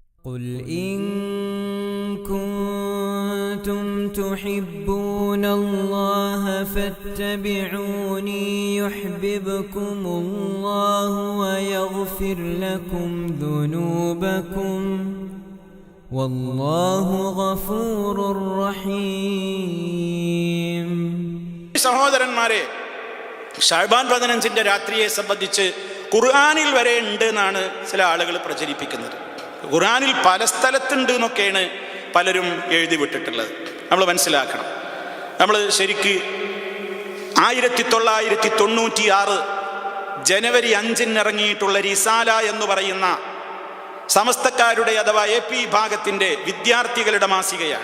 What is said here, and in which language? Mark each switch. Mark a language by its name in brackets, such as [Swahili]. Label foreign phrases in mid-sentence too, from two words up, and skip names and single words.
[Arabic] قل إن كنتم تحبون الله فاتبعوني يحببكم الله ويغفر لكم ذنوبكم والله غفور رحيم. [Malayalam] സഹോദരന്മാരെ, ശഅബാൻ 15 രാത്രിയെ സംബന്ധിച്ച് ഖുർആനിൽ വരെ ഉണ്ട് എന്നാണ് ചില ആളുകൾ പ്രചരിപ്പിക്കുന്നത്. ഖുർആനിൽ പല സ്ഥലത്തുണ്ട് എന്നൊക്കെയാണ് പലരും എഴുതി വിട്ടിട്ടുള്ളത്. നമ്മൾ മനസ്സിലാക്കണം. നമ്മൾ ശരിക്ക് 1996 ജനുവരി 5 ഇറങ്ങിയിട്ടുള്ള റിസാല എന്ന് പറയുന്ന സമസ്തക്കാരുടെ അഥവാ AP വിഭാഗത്തിൻ്റെ വിദ്യാർത്ഥികളുടെ മാസികയാണ്.